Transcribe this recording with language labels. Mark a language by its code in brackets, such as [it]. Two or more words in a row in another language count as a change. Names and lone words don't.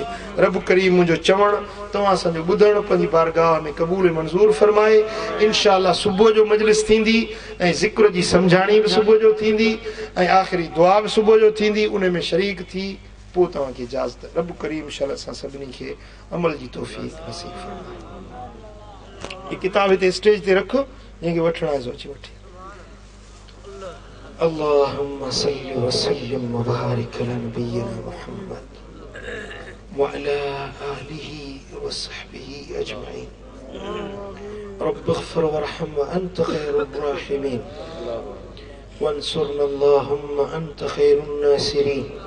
[sd] रब करीम मुंहिंजो चवणु तव्हां असांजो ॿुधणु पंहिंजी बारगाह में क़बूल मंज़ूर फरमाए इंशाअल्लाह सुबुह जो मजलिस थींदी ऐं ज़िक्र जी सम्झाणी बि सुबुह जो थींदी ऐं आख़िरी दुआ बि सुबुह जो थींदी उन में शरीक थी पोइ तव्हांखे इजाज़त रब करीम इंशाअल्लाह असां सभिनी खे अमल जी तौफ़ीक़ नसीब फरमाए ये किताब हिते स्टेज ते रखो जंहिंखे वठणु आहे सो अची वठे [ar] اللهم صل وسلم وبارك على نبينا محمد وعلى آله وصحبه أجمعين رب اغفر وارحم وأنت خير الراحمين وانصرنا اللهم أنت خير الناصرين